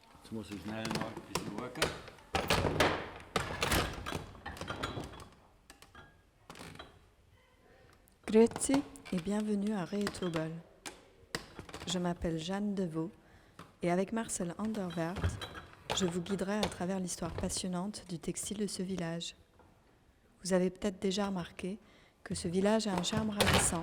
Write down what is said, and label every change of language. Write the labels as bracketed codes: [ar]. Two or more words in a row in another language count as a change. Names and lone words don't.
[de] muss ich schnell noch ein bisschen worken. [fr] Grüezi et bienvenue à Reetobel. Je m'appelle Jeanne Deveau et avec Marcel Anderwert, je vous guiderai à travers l'histoire passionnante du textile de ce village. Vous avez peut-être déjà remarqué que ce village a un charme ravissant.